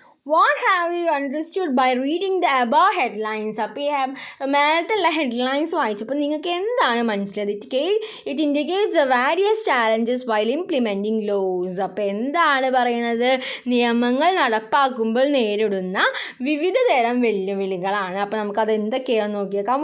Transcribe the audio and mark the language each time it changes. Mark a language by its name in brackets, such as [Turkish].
[English] What have you understood by reading the above headlines? [Malayalam] അപ്പോൾ ഈ മേലത്തുള്ള headlines വായിച്ചപ്പോൾ നിങ്ങൾക്ക് എന്താണ് മനസ്സിലായത്? [English] It indicates the various challenges while implementing laws. [Malayalam] അപ്പോൾ എന്താണ് പറയുന്നത്? നിയമങ്ങൾ നടപ്പാക്കുമ്പോൾ നേരിടുന്ന വിവിധ തരം വെല്ലുവിളികളാണ്. അപ്പോൾ നമുക്കത് എന്തൊക്കെയാണെന്ന് നോക്കിയേക്കാം.